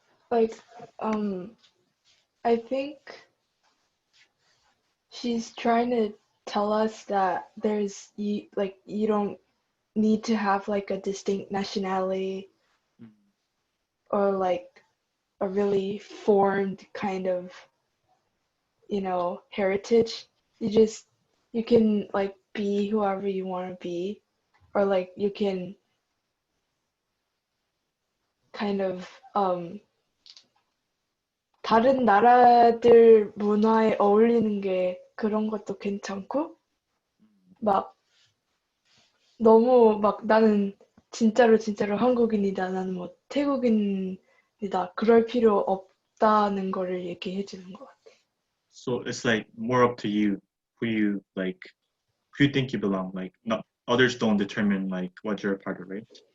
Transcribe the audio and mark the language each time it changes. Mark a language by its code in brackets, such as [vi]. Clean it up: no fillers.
[en] Like, I think she's trying to tell us that you don't need to have like a distinct nationality or like a really formed kind of, heritage. You can like be whoever you want to be, or like you can kind of [ko] 다른 나라들 문화에 어울리는 게 그런 것도 괜찮고 막 너무 막 나는 진짜로 한국인이다 나는 뭐 태국인이다 그럴 필요 없다는 거를 얘기해 주는 것 같아. [en] So it's like more up to you who you think you belong. Like not others don't determine like what you're a part of, right?